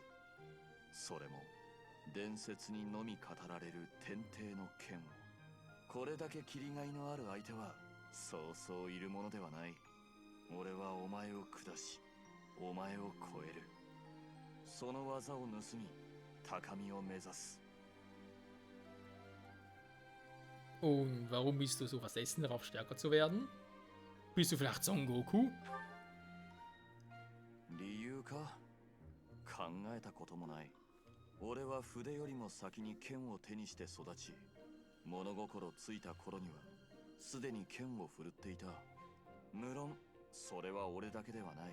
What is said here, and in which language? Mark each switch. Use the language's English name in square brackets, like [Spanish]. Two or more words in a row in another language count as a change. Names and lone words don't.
[Japanese] それも伝説にのみ語られる天帝の剣。これだけ切りがいのある相手はそうそういるものではない。俺はお前を下し、お前を超える。その技を盗み、高みを目指す。 [German] Und warum bist du so versessen darauf, stärker zu werden? Bist du vielleicht Son Goku? [Japanese] 理由か？考えたこともない。俺は筆よりも先に剣を手にして育ち、物心ついた頃にはすでに剣を振るっていた。無論それは俺だけではない。